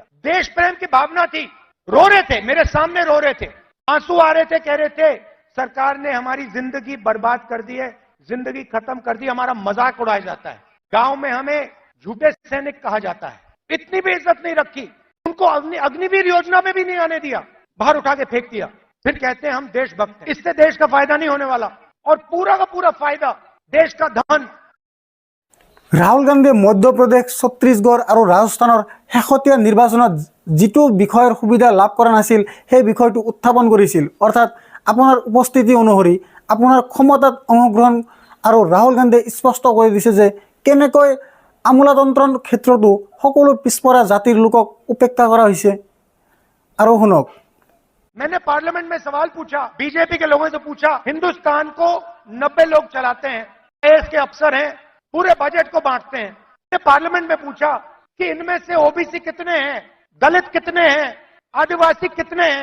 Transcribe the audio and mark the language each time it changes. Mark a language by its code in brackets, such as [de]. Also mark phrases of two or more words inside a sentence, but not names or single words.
[hi] देश प्रेम की भावना थी, रो रहे थे, मेरे सामने रो रहे थे, आंसू आ रहे थे, कह रहे थे सरकार ने हमारी जिंदगी बर्बाद कर दी है, जिंदगी खत्म कर दी, हमारा मजाक उड़ाया जाता है, गांव में हमें झूठे सैनिक कहा जाता है। इतनी भी इज्जत नहीं रखी, उनको अग्निवीर योजना में भी नहीं आने दिया, बाहर उठा के फेंक दिया। फिर कहते हैं हम देशभक्त हैं। इससे देश का फायदा नहीं होने वाला, और पूरा का पूरा फायदा देश का धन। [as] ৰাহুল গান্ধীয়ে মধ্যপ্ৰদেশ, ছত্তীশগড় আৰু ৰাজস্থানৰ শেহতীয়া নিৰ্বাচনত যিটো বিষয়ৰ সুবিধা লাভ কৰা নাছিল সেই বিষয়টো উত্থাপন কৰিছিল। অৰ্থাৎ আপোনাৰ উপস্থিতি অনুসৰি আপোনাৰ ক্ষমতাত অংশগ্ৰহণ, আৰু ৰাহুল গান্ধীয়ে স্পষ্ট কৰি দিছে যে কেনেকৈ আমোলাতন্ত্ৰৰ ক্ষেত্ৰতো সকলো পিছপৰা জাতিৰ লোকক উপেক্ষা কৰা হৈছে। আৰু শুনক, [hi] मैंने पार्लियामेंट में सवाल पूछा, बीजेपी के लोगों से पूछा, हिंदुस्तान को 90 लोग चलाते हैं, आईएएस के अफसर हैं, पूरे बजट को बांटते हैं। मैंने पार्लियामेंट में पूछा कि इनमें से ओबीसी कितने हैं, दलित कितने हैं, आदिवासी कितने हैं।